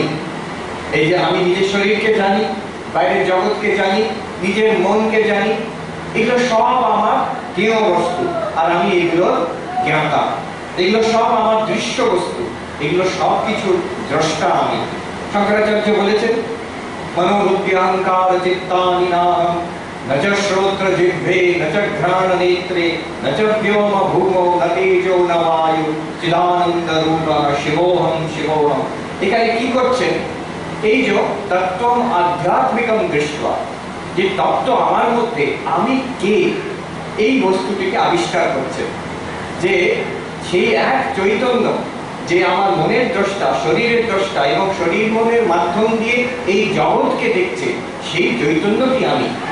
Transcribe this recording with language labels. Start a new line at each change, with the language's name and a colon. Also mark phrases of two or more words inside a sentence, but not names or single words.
Bangla: এই যে আমি নিজের শরীরকে জানি, বাইরের জগৎকে জানি, নিজের মনকে জানি, এগুলো সব আমার জ্ঞেয় বস্তু, আর আমি এগুলোর জ্ঞাতা। এগুলো সব আমার দৃশ্য বস্তু, এগুলো সব কিছুর দ্রষ্টা আমি।
Sanskrit: শঙ্করাচার্য বলেছেন, মনোবুদ্ধি অহংকার চিত্তানি নাহম, ন চ শ্রোত্র জিহ্বে, ন চ ঘ্রাণ নেত্রে, ন চ ব্যোম ভূমৌ, ন তেজো ন বায়ু, চিদানন্দ রূপঃ শিবোহম শিবোহম।
Bangla: এখানে কি করছেন? এই যে
Sanskrit: তত্ত্বম আধ্যাত্মিকম দৃष्ट्वा,
Bangla: যে তত্ত্ব আমার মধ্যে আমি কে, এই বস্তুটিকে আবিষ্কার করছে। যে সেই এক চৈতন্য, যে আমার মনের দ্রষ্টা, শরীরের দ্রষ্টা, এবং শরীর মনের মাধ্যম দিয়ে এই জগৎকে দেখছে, সেই চৈতন্যটি আমি।